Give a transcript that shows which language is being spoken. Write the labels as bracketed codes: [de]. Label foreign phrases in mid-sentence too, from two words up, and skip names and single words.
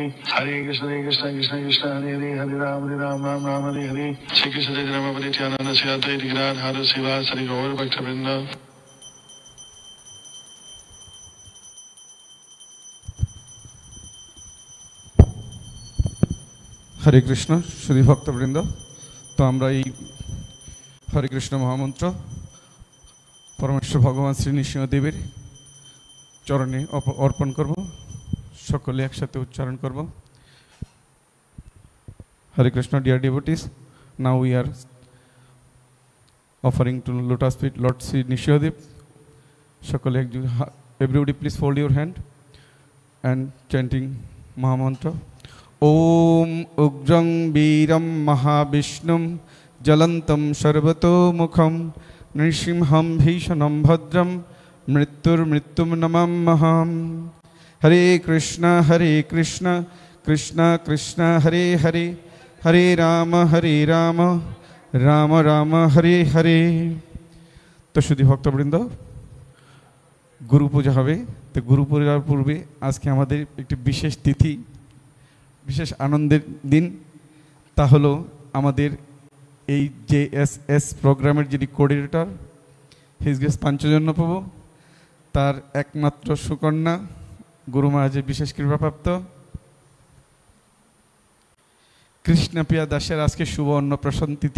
[sa] Hare Krishna Krishna Krishna Hare Hare. Hare Ram Hare Hare. Shri Krishna Chaitanya Nityananda Shri Advaita Gadadhara Srivasadi Gaur Bhaktivinoda. [bn] হরে কৃষ্ণ সুধী ভক্তবৃন্দ, তো আমরা এই হরে কৃষ্ণ মহামন্ত্র পরমেশ্বর ভগবান শ্রী নৃসিংহদেবের চরণে অর্পণ করব। সকলে একসাথে উচ্চারণ করব। [en] হরে কৃষ্ণ, dear devotees, now we are offering to lotus feet Lord Sri Nishihadev. সকলে everybody please fold your hand and chanting Mahamantra. [sa] Om Ugrang Veeram Mahavishnum Jalantam Sarvato Mukham Nrisimham Bhishanam Bhadram Mrittur Mrittum Namam Maham. Hare Krishna कृष्ण कृष्ण हरे हरे हरे राम राम राम हरे हरे। [bn] তো শুদ্ধ ভক্তবৃন্দ গুরু পূজা হবে। তো গুরু পূজার পূর্বে আজকে আমাদের একটি বিশেষ তিথি, বিশেষ আনন্দের দিন। তা হলো আমাদের এই JSS প্রোগ্রামের যিনি কোঅর্ডিনেটর হিজ গ্রেস পাঞ্চজন্য প্রভু, তার একমাত্র সুকন্যা গুরু মহারাজের বিশেষ কৃপাপ্রাপ্ত কৃষ্ণপ্রিয়া দাসের আজকে শুভ অন্নপ্রাশন তিথি।